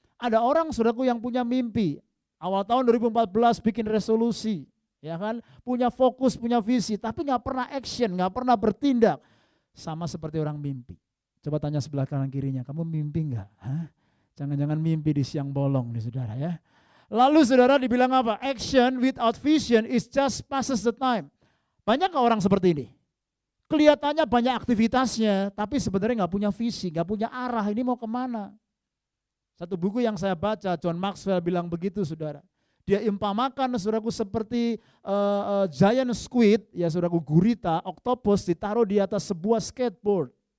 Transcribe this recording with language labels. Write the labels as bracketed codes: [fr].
[id] Ada orang, saudaraku, yang punya mimpi. Awal tahun 2014 bikin resolusi, ya kan, punya fokus, punya visi, tapi nggak pernah action, nggak pernah bertindak, sama seperti orang mimpi. Coba tanya sebelah kanan kirinya, kamu mimpi nggak? Jangan-jangan mimpi di siang bolong nih, saudara ya. Lalu saudara dibilang apa? [en] Action without vision is just passes the time. [id] Banyak orang seperti ini? Kelihatannya banyak aktivitasnya, tapi sebenarnya nggak punya visi, nggak punya arah. Ini mau kemana? Satu buku yang saya baca, John Maxwell bilang begitu, saudara. Dia impamakan, saudaraku, seperti giant squid, ya saudaraku, gurita, octopus ditaruh di atas sebuah skateboard.